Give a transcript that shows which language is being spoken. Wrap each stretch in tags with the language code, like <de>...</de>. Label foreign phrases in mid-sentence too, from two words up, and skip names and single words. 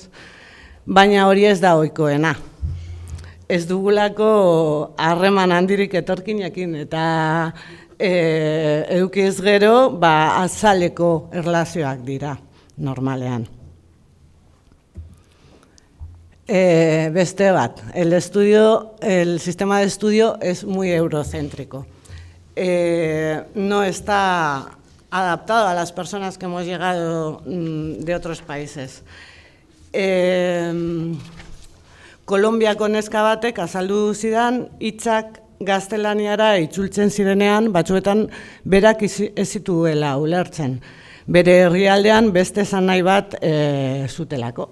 <eu>Baina hori ez da ohikoena. Ez dugulako harreman handirik etorkinekin eta edukiz gero azaleko erlazioak dira, normalean. Beste bat,</eu> <es>el sistema de estudio es muy eurocéntrico. No está adaptado a las personas que hemos llegado de otros países.</es> <eu>Kolonbiako neska batek azaldu zidan hitzak gaztelaniara itzultzen zirenean, batzuetan berak ez zituela ulertzen. Bere herrialdean beste esanahi bat zutelako.</eu>